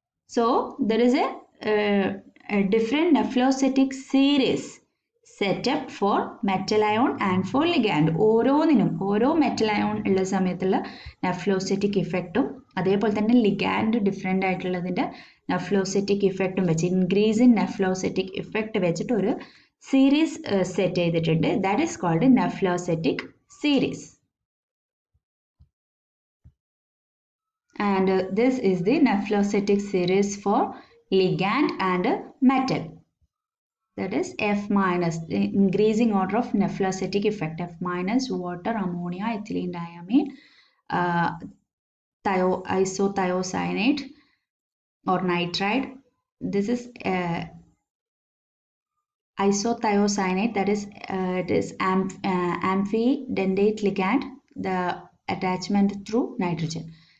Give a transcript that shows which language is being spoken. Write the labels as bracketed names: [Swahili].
[English] So there is a different nephelauxetic series set up for metal ion and for ligand. [Malayalam] ഓരോന്നിനും ഓരോ metal ion ഉള്ള സമയത്തുള്ള നെഫ്ലോസെറ്റിക് ഇഫക്റ്റും അതേപോലെ തന്നെ ലിഗാൻഡ് ഡിഫറെൻ്റ് ആയിട്ടുള്ളതിൻ്റെ നെഫ്ലോസെറ്റിക് ഇഫക്റ്റും വെച്ച് ഇൻക്രീസ് ഇൻ നെഫ്ലോസെറ്റിക് ഇഫക്റ്റ് വെച്ചിട്ട് ഒരു സീരീസ് സെറ്റ് ചെയ്തിട്ടുണ്ട്. [English] That is called nephelauxetic series. And this is the nephelauxetic series for ligand and metal. That is F minus, the increasing order of Nephelauxetic effect. F minus, water, ammonia, ethylene diamine, isothiocyanate or nitride. This is isothiocyanate, that is it is amphidentate ligand, the attachment through nitrogen.